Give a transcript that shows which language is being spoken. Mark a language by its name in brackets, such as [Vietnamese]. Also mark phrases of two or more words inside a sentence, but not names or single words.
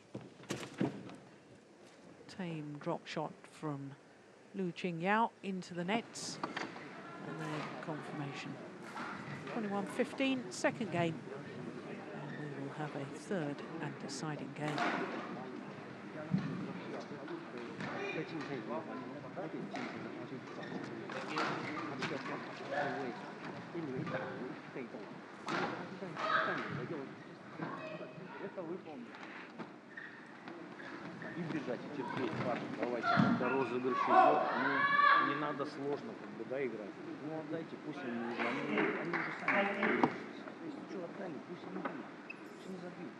[English] Tame drop shot from Lu Qingyao into the nets. And then confirmation. 21-15, second game. And we will have a third and deciding game. [Chinese] 在竞赛里面，他得竞争，他就找他比较偏后卫，因为打人被动，他是在你的右， [Russian] это выполнить. И бежать, и терпеть, Паша, давайте, когда розыгрыш идет, ну, не надо сложно как бы, да, играть. Ну, отдайте, пусть они уже сами берут. Если что, отдали, пусть они бьют, пусть они забьют.